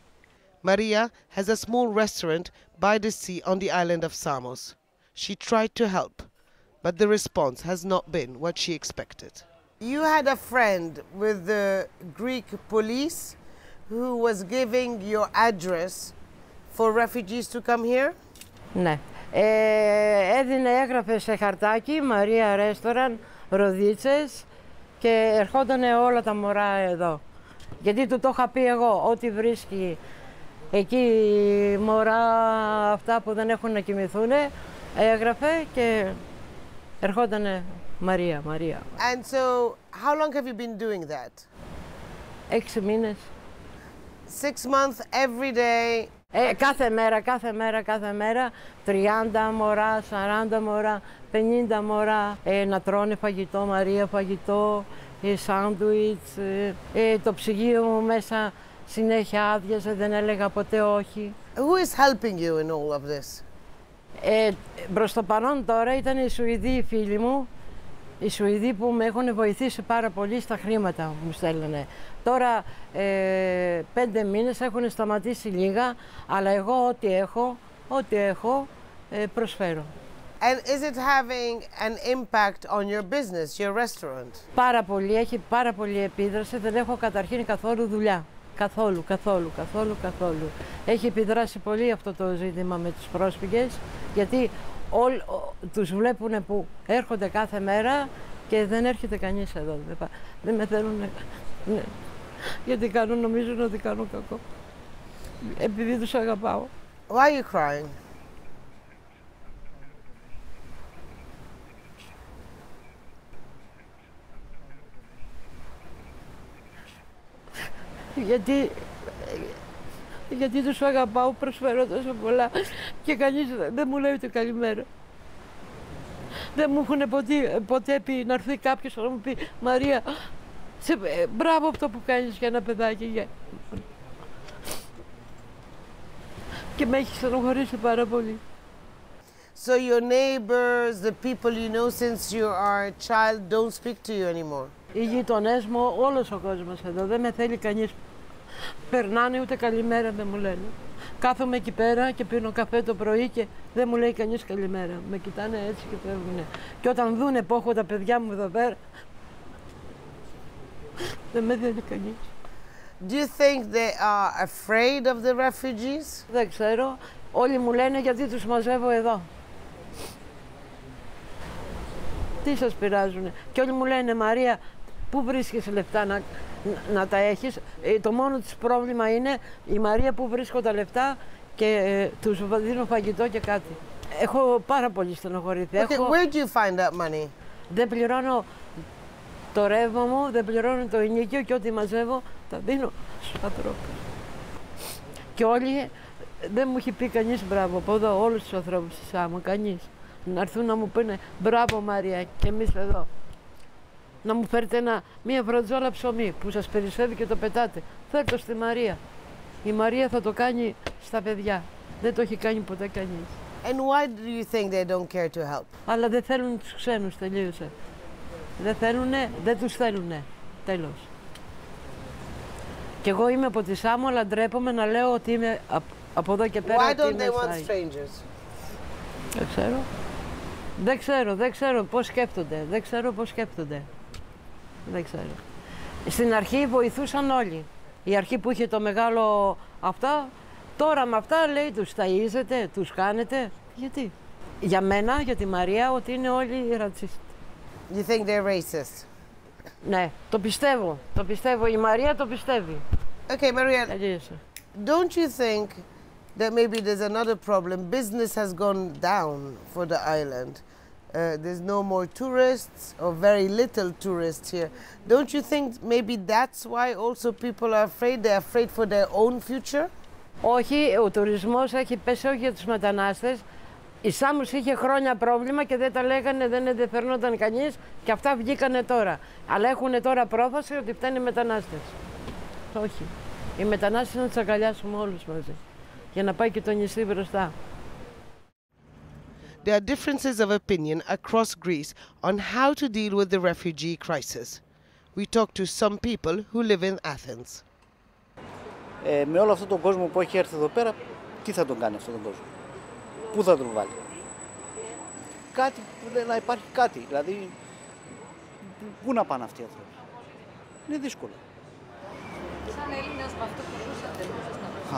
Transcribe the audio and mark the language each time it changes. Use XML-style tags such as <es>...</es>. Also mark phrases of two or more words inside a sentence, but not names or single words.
<en>Maria has a small restaurant by the sea on the island of Samos. She tried to help, but the response has not been what she expected. You had a friend with the Greek police who was giving your address for refugees to come here?</en> <el>Ναι. Έγραφε σε χαρτάκι Μαρία Ρέστοραν, Ροδίτσες, και ερχότανε όλα τα μωρά εδώ. Γιατί του το είχα πει εγώ, ό,τι βρίσκει εκεί μωρά αυτά που δεν έχουν να κοιμηθούνε, έγραφε και ερχότανε Μαρία, Μαρία.</el> <en>And so, how long have you been doing that?</en> <el>6 μήνες.</el> <en>6 months every day.</en> <el>Κάθε μέρα, 30 μωρά, 40 μωρά, 50 μωρά, να τρώνε φαγητό, Μαρία, φαγητό, σάντουιτς, το ψυγείο μου μέσα συνέχεια άδειαζε, δεν έλεγα ποτέ όχι.</el> <en>Who is helping you in all of this?</en> <el>Προς το παρόν τώρα ήταν οι Σουηδοί φίλοι μου, οι Σουηδοί που με έχουν βοηθήσει πάρα πολύ στα χρήματα μου στέλνανε. Τώρα 5 μήνες έχουν σταματήσει λίγα, αλλά εγώ ό,τι έχω προσφέρω.</el> <en>And is it having an impact on your business, your restaurant?</en> <el>Πάρα πολύ, έχει πάρα πολύ επίδραση. Δεν έχω καταρχήν καθόλου δουλειά. Καθόλου. Έχει επιδράσει πολύ αυτό το ζήτημα με τους πρόσφυγες, γιατί τους βλέπουν που έρχονται κάθε μέρα και δεν έρχεται κανείς εδώ. Δεν με θέλουν, ναι, γιατί νομίζουν ότι κάνω κακό. Επειδή τους αγαπάω.</el> <en>Why are you crying?</en> <el>Γιατί τους αγαπάω, προσφέρω τόσο πολλά και κανείς δεν μου λέει ούτε καλημέρα. Δεν μου έχουν ποτέ πει να έρθει κάποιος να μου πει «Μαρία, μπράβο αυτό που κάνεις για ένα παιδάκι». Και με έχει στενοχωρήσει πάρα πολύ.</el> <en>So your neighbors, the people you know since you are a child, don't speak to you anymore?</en> <el>Οι γειτονές μου, όλος ο κόσμος εδώ, δεν με θέλει κανείς. Περνάνε ούτε καλημέρα δεν μου λένε. Κάθομαι εκεί πέρα και πίνω καφέ το πρωί και δεν μου λέει κανείς καλημέρα. Με κοιτάνε έτσι και φεύγουνε. Και όταν δούνε που έχω τα παιδιά μου εδώ πέρα, δεν με θέλει κανείς.</el> <en>Do you think they are afraid of the refugees?</en> <el>Δεν ξέρω. Όλοι μου λένε γιατί τους μαζεύω εδώ. Τι σας πειράζουνε. Και όλοι μου λένε «Μαρία, πού βρίσκεις λεφτά να τα έχεις?» Το μόνο της πρόβλημα είναι η Μαρία που βρίσκω τα λεφτά και τους δίνω φαγητό και κάτι. Έχω πάρα πολύ στενοχωρηθεί.</el> <en>Okay, where do you find that money?</en> <el>Δεν πληρώνω το ρεύμα μου, δεν πληρώνω το ενοίκιο και ό,τι μαζεύω τα δίνω στους ανθρώπους. Και όλοι, δεν μου έχει πει κανείς μπράβο από εδώ, όλους τους ανθρώπους της Σάμου, κανείς. Να έρθουν να μου πούνε μπράβο Μαρία και εμείς εδώ. Να μου φέρετε μία φροντζόλα ψωμί που σας περισσεύει και το πετάτε. Φέρτε το στη Μαρία. Η Μαρία θα το κάνει στα παιδιά. Δεν το έχει κάνει ποτέ κανείς.</el> <en>And why do you think they don't care to help?</en> <el>Αλλά δεν θέλουν τους ξένους, τελείωσε. Δεν θέλουνε, δεν τους θέλουνε. Τέλος. Κι εγώ είμαι από τη Σάμο, αλλά ντρέπομαι να λέω ότι είμαι από εδώ και πέρα.</el> <en>Why don't they want strangers?</en> <el>Δεν ξέρω πώς σκέφτονται. Δεν ξέρω. Στην αρχή βοηθούσαν όλοι. Η αρχή που είχε το μεγάλο αυτά, τώρα με αυτά λέει τους ταΐζετε, τους κάνετε. Γιατί? Για μένα, για τη Μαρία, ότι είναι όλοι ρατσιστές.</el> <en>You think they're racist?</en> <el>Ναι, το πιστεύω. Η Μαρία το πιστεύει.</el> <en>Okay, Maria, don't you think that maybe there's another problem? Business has gone down for the island. There's no more tourists or very little tourists here. Don't you think maybe that's why also people are afraid? They're afraid for their own future?</en> <el>Όχι, ο τουρισμός έχει πέσει όχι για τους μετανάστες. Η Σάμος είχε χρόνια πρόβλημα και δεν τα λέγανε, δεν ενδιαφερόταν κανείς και αυτά βγήκανε τώρα. Αλλά έχουν τώρα πρόφαση ότι φτάνει οι μετανάστες. Όχι. Οι μετανάστες να τους αγκαλιάσουμε όλους μαζί. Για να πάει και το νησί μπροστά.</el> <en>There are differences of opinion across Greece on how to deal with the refugee crisis. We talked to some people who live in Athens.</en> <el>Με όλο αυτόν τον κόσμο που έχει έρθει εδώ πέρα, τι θα τον κάνει αυτόν τον κόσμο? Πού θα τον βάλει? Κάτι, να υπάρχει κάτι. Δηλαδή, πού να πάνε αυτοί οι άνθρωποι? Είναι δύσκολο. Σαν Έλληνας με αυτό που ζούσατε,</el>